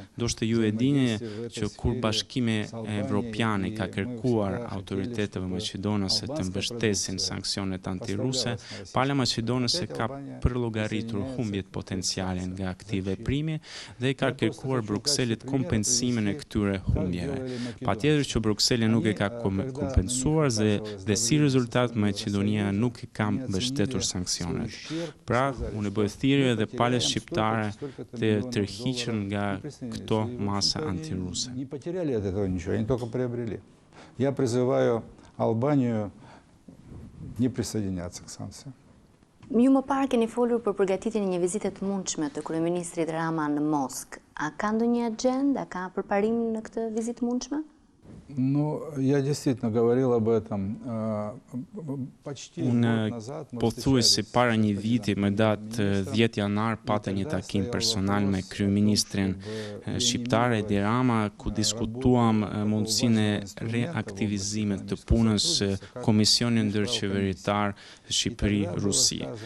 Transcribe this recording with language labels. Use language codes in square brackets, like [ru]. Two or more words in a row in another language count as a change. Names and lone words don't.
[sq] Ndoshta ju e dini që kur Bashkimi Evropian ka kërkuar autoriteteve maqedonase të mbështesin sanksionet antiruse, pala maqedonase ka përllogaritur humbjet potenciale nga këtij veprimi dhe ka kërkuar Brukselit kompensimin e këtyre humbjeve. Patjetër që Brukseli nuk e ka kompensuar dhe si rezultat Maqedonia nuk e ka mbështetur sanksionet. Pra, unë bëj thirrje edhe palës shqiptare të tërhiqen nga këto masa antiruse. [ru] Не потеряли от этого ничего, они только приобрели. Я призываю Албанию не присоединяться к санкциям. [sq] Ju më parë keni folur për përgatitjen e një vizite të mundshme të kryeministrit Rama në Moskë. A ka ndonjë agjendë, a ka përparim në këtë vizitë mundshme? [ru] Ну, я действительно говорил об этом почти год назад. [sq] Pothuajse para një viti, me datë 10 janar, pata një takim personal me kryeministrin shqiptar Edi Rama, ku diskutuam mundësinë e reaktivizimit të punës Komisioni Ndërqeveritar Shqipëri-Rusi.